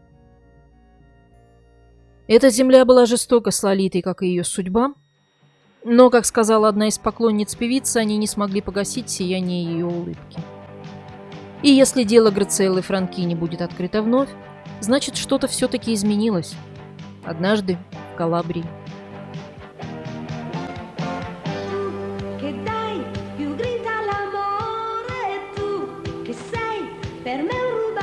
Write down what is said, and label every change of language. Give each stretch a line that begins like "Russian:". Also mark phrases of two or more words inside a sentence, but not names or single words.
Russian: Эта земля была жестоко с Лолитой, как и ее судьба, но, как сказала одна из поклонниц певицы, они не смогли погасить сияние ее улыбки. И если дело Грациеллы Франкини будет открыто вновь, значит, что-то все-таки изменилось. Однажды в Калабрии.
Italian: Che dai, più grida l'amore, tu che sei per me un